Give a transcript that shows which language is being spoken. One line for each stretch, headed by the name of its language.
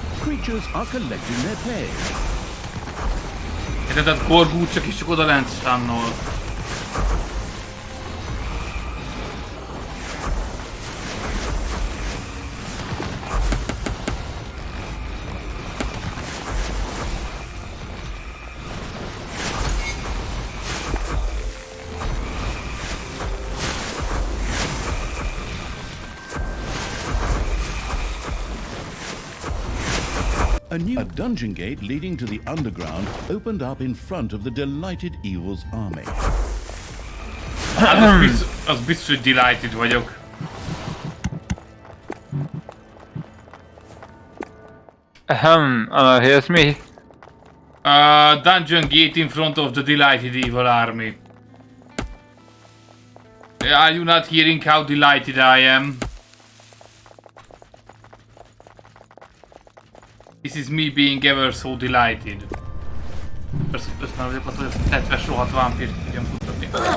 English: Creatures are collecting their pay.
Hungarian: Tehát Gorgó csak is csak oda lent stannol.
English: A dungeon gate leading to the underground opened up in front of the delighted evil's army.
Hungarian: Hát az biztos, hogy delighted vagyok.
English: Here's me. Dungeon gate in front of the delighted evil army. Are you not hearing how delighted I am? This is me being ever so delighted.
Hungarian: Persze már vagyok attól, hogy ezt 70-es rohadt vámpírt tudjam kutatni.